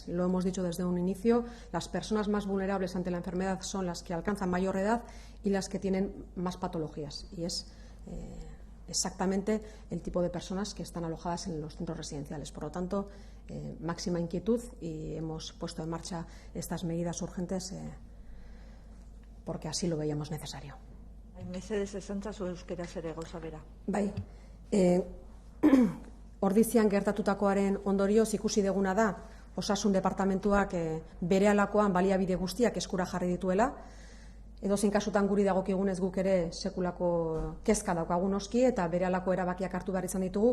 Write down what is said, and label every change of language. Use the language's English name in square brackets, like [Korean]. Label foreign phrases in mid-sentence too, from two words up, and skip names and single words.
[Spanish] Lo hemos dicho desde un inicio, las personas más vulnerables ante la enfermedad son las que alcanzan mayor edad y las que tienen más patologías. Y es exactamente el tipo de personas que están alojadas en los centros residenciales. Por lo tanto, máxima inquietud y hemos puesto en marcha estas medidas urgentes porque así lo veíamos necesario. [Basque] Mesedez esantzazu euskeraz ere gauza bera. Bai, Ordizian gertatutakoaren ondorioz ikusi deguna da Osasun Departamentuak berehalakoan baliabide guztiak eskura jarri dituela. Edozein kasutan guri dagokigunez guk ere sekulako kezka daukagu noski eta berehalako erabakiak hartu behar izan ditugu.